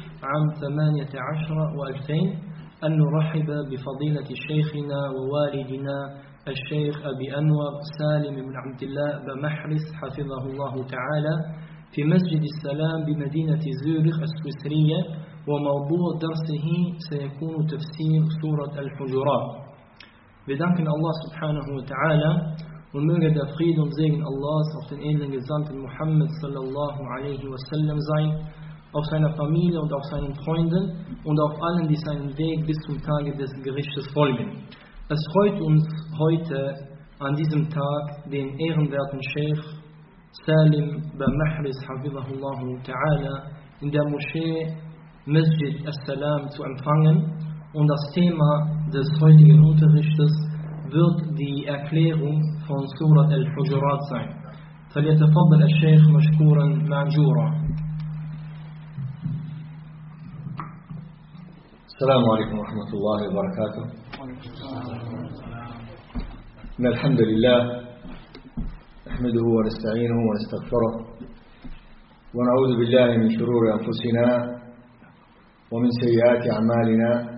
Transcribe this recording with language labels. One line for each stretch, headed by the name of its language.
Arabic: عام 18 و2000 أن نرحب بفضيلة شيخنا ووالدنا الشيخ أبي أنور سالم بن عبد الله بن محرس حفظه الله تعالى في مسجد السلام بمدينة زيورخ السويسرية وموضوع درسه سيكون تفسير سورة الحجرات.
German: Bedanken Allah subhanahu wa ta'ala und möge der Friede und Segen Allahs auf den edlen Gesandten Muhammad sallallahu alaihi wa sallam sein, auf seiner Familie und auf seinen Freunden und auf allen, die seinen Weg bis zum Tage des Gerichtes folgen. Es freut uns heute an diesem Tag, den ehrenwerten Sheikh Salim bin Mahris hafidhahullahu ta'ala in der Moschee Masjid As-Salam zu empfangen. Und das Thema des heutigen Unterrichtes wird die Erklärung von Surat al-Hujurat sein.
Arabic: فليتفضل الشيخ مشكورا معجورا. السلام عليكم ورحمة الله وبركاته. إن الحمد لله نحمده ونستعينه ونستغفره ونعوذ بالله من شرور أنفسنا ومن سيئات أعمالنا.